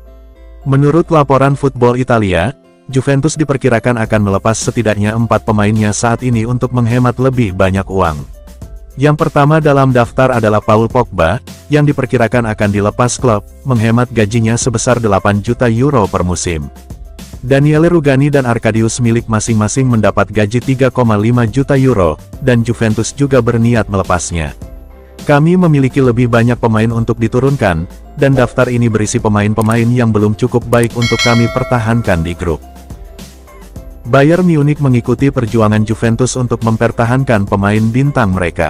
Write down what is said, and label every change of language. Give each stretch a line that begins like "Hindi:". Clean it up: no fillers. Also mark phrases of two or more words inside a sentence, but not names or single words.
Indonesian: Menurut laporan Football Italia, Juventus diperkirakan akan melepas setidaknya 4 pemainnya saat ini untuk menghemat lebih banyak uang. Yang pertama dalam daftar adalah Paul Pogba, yang diperkirakan akan dilepas klub, menghemat gajinya sebesar 8 juta euro per musim. Daniele Rugani dan Arkadius Milik masing-masing mendapat gaji 3,5 juta euro, dan Juventus juga berniat melepasnya. Kami memiliki lebih banyak pemain untuk diturunkan, dan daftar ini berisi pemain-pemain yang belum cukup baik untuk kami pertahankan di grup. Bayern Munich mengikuti perjuangan Juventus untuk mempertahankan pemain bintang mereka.